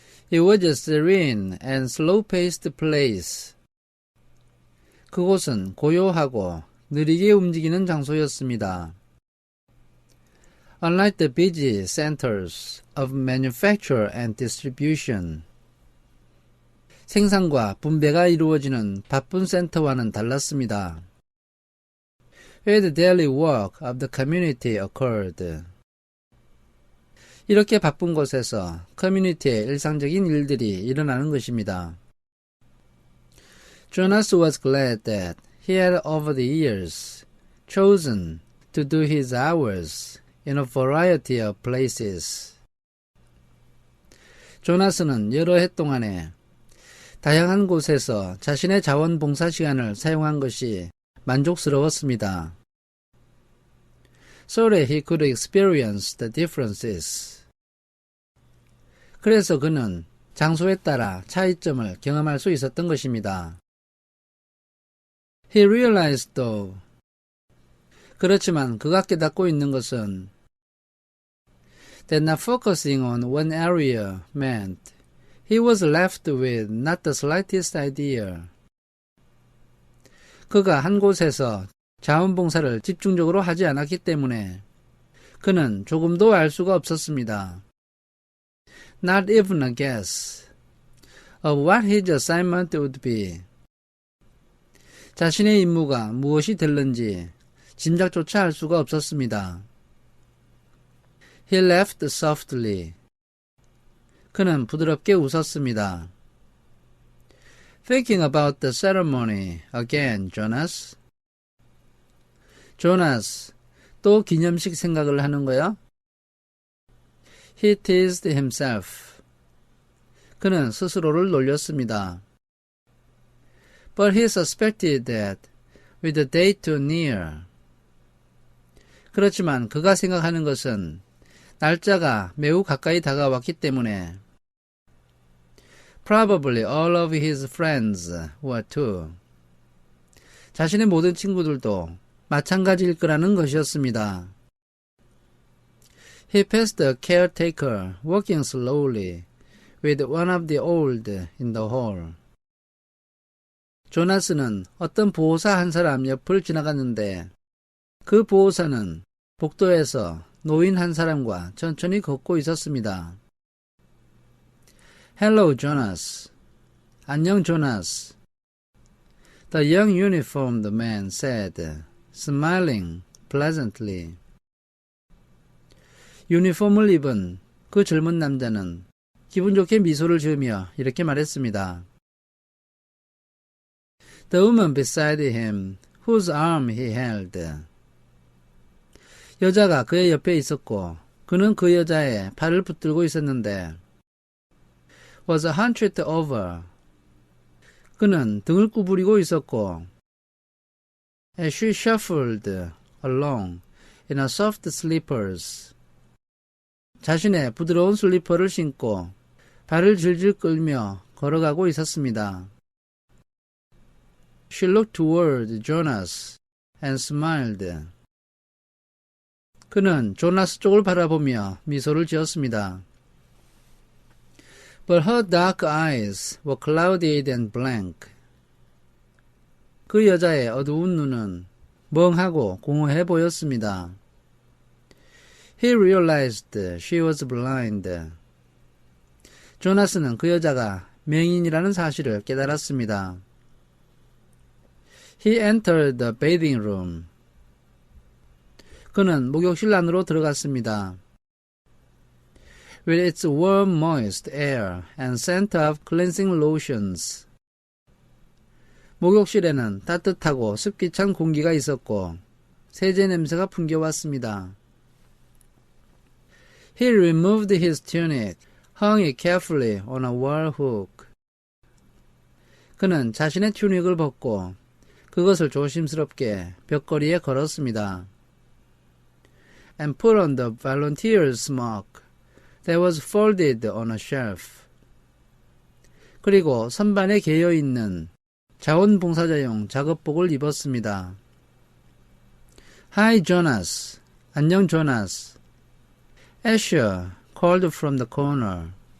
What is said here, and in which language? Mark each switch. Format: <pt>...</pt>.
<en>It was a serene and slow-paced place.</en> <ko>그곳은 고요하고 느리게 움직이는 장소였습니다.</ko> <en>Unlike the busy centers of manufacture and distribution,</en> <ko>생산과 분배가 이루어지는 바쁜 센터와는 달랐습니다.</ko> <en>Where the daily work of the community occurred.</en> <ko>이렇게 바쁜 곳에서 커뮤니티의 일상적인 일들이 일어나는 것입니다.</ko> <en>Jonas was glad that he had over the years chosen to do his hours in a variety of places.</en> <ko>조나스는 여러 해 동안에 다양한 곳에서 자신의 자원봉사 시간을 사용한 것이 만족스러웠습니다.</ko> <en>So that he could experience the differences.</en> <ko>그래서 그는 장소에 따라 차이점을 경험할 수 있었던 것입니다.</ko> <en>He realized though.</en> <ko>그렇지만 그가 깨닫고 있는 것은</ko> <en>that not focusing on one area meant he was left with not the slightest idea.</en> <ko>그가 한 곳에서 자원봉사를 집중적으로 하지 않았기 때문에 그는 조금도 알 수가 없었습니다.</ko> <en>Not even a guess of what his assignment would be.</en> <ko>자신의 임무가 무엇이 될는지 짐작조차 할 수가 없었습니다.</ko> <en>He laughed softly.</en> <ko>그는 부드럽게 웃었습니다.</ko> <en>Thinking about the ceremony again, Jonas.</en> <ko>조나스, 또 기념식 생각을 하는 거야?</ko> <en>He teased himself.</en> <ko>그는 스스로를 놀렸습니다.</ko> <en>But he suspected that with the day too near.</en> <ko>그렇지만 그가 생각하는 것은 날짜가 매우 가까이 다가왔기 때문에</ko> <en>Probably all of his friends were too.</en> <ko>자신의 모든 친구들도 마찬가지일 거라는 것이었습니다.</ko> <en>He passed a caretaker walking slowly with one of the old in the hall.</en> <ko>조나스는 어떤 보호사 한 사람 옆을 지나갔는데 그 보호사는 복도에서 노인 한 사람과 천천히 걷고 있었습니다.</ko> <en>Hello, Jonas.</en> <ko>안녕, 조나스.</ko> <en>The young uniformed man said, smiling pleasantly.</en> <ko>유니폼을 입은 그 젊은 남자는 기분 좋게 미소를 지으며 이렇게 말했습니다.</ko> <en>The woman beside him, whose arm he held.</en> <ko>여자가 그의 옆에 있었고 그는 그 여자의 팔을 붙들고 있었는데</ko> <en>was hunched over.</en> <ko>그는 등을 구부리고 있었고</ko> <en>as she shuffled along in her soft slippers.</en> <ko>자신의 부드러운 슬리퍼를 신고 발을 질질 끌며 걸어가고 있었습니다.</ko> <en>She looked toward Jonas and smiled.</en> <ko>그는 조나스 쪽을 바라보며 미소를 지었습니다.</ko> <en>But her dark eyes were clouded and blank.</en> <ko>그 여자의 어두운 눈은 멍하고 공허해 보였습니다.</ko> <en>He realized she was blind.</en> <ko>조나스는 그 여자가 맹인이라는 사실을 깨달았습니다.</ko> <en>He entered the bathing room.</en> <ko>그는 목욕실 안으로 들어갔습니다.</ko> <en>With its warm, moist air and scent of cleansing lotions.</en> <ko>목욕실에는 따뜻하고 습기 찬 공기가 있었고 세제 냄새가 풍겨왔습니다.</ko> <en>He removed his tunic, hung it carefully on a wall hook.</en> <ko>그는 자신의 튜닉을 벗고 그것을 조심스럽게 벽걸이에 걸었습니다.</ko> <en>And put on the volunteer's smock that was folded on a shelf.</en> <ko>그리고 선반에 개여 있는 자원봉사자용 작업복을 입었습니다.</ko> <en>Hi, Jonas.</en> <ko>안녕, 조나스.</ko> <en>Asher called from the corner.</en>